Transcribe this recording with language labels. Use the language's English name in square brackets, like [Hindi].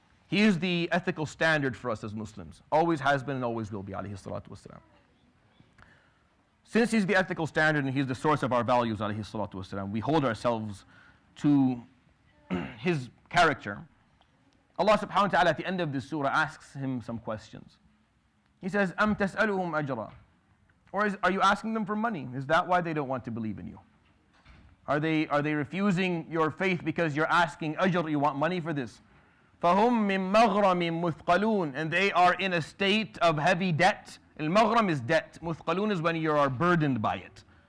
[English] He is the ethical standard for us as Muslims. Always has been and always will be, alayhi salatu wasalam. Since He's the ethical standard and He's the source of our values, alayhi salatu wasalam, we hold ourselves to his character, Allah subhanahu wa ta'ala at the end of this surah asks him some questions. He says, [Arabic] أَمْ تَسْأَلُهُمْ أَجْرًا? [English] Or are you asking them for money? Is that why they don't want to believe in you? Are they refusing your faith because you're asking ajr, you want money for this? [Arabic] فَهُمْ مِنْ مَغْرَمٍ مُثْقَلُونَ, [English] and they are in a state of heavy debt. Al-maghram is debt. Muthqalun is when you are burdened by it.